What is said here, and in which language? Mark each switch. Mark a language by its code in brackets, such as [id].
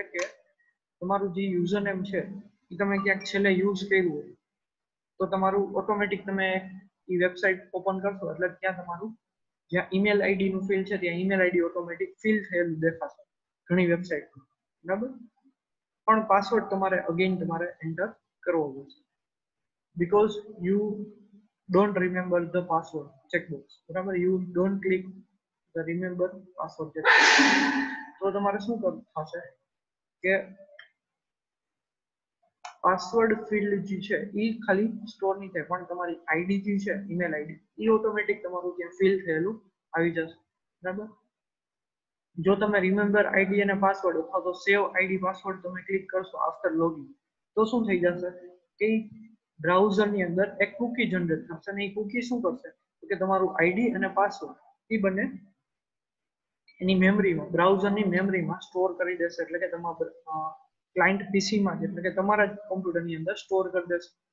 [gu] એટલે કે તમારું જે યુઝરનેમ છે એ તમે ક્યાંક છેલ્લે યુઝ કર્યું હોય તો તમારું ઓટોમેટિક તમે એ વેબસાઇટ ઓપન કરશો એટલે ત્યાં તમારું જ્યાં ઈમેલ આઈડી નું ફિલ્ડ છે ત્યાં ઈમેલ આઈડી ઓટોમેટિક ફિલ થયેલું દેખાશે ઘણી વેબસાઇટમાં, બરાબર. પણ પાસવર્ડ તમારે અગેન તમારે એન્ટર કરવો પડશે [en] because you don't remember the password checkbox, [gu] બરાબર. [en] you don't click the remember password checkbox. [gu] તો તમારે શું કરવું થશે કે પાસવર્ડ ફિલ્ડ જે છે એ ખાલી સ્ટોર નહીં થાય પણ તમારી આઈડી જે છે ઈમેલ આઈડી એ ઓટોમેટિક તમારું ત્યાં ફિલ થયેલું આવી જશે, બરાબર. જો તમે રિમેમ્બર આઈડી અને પાસવર્ડ અથવા તો સેવ આઈડી પાસવર્ડ તમે ક્લિક કરશો આફ્ટર લોગિન તો શું થઈ જશે કે બ્રાઉઝરની અંદર એક કુકી જનરેટ થશે અને એ કુકી શું કરશે કે તમારું આઈડી અને પાસવર્ડ એ બંને એની મેમરીમાં બ્રાઉઝરની મેમરીમાં સ્ટોર કરી દેશે, એટલે કે તમારા ક્લાયન્ટ પીસીમાં એટલે કે તમારા જ કોમ્પ્યુટરની અંદર સ્ટોર કરી દેશે.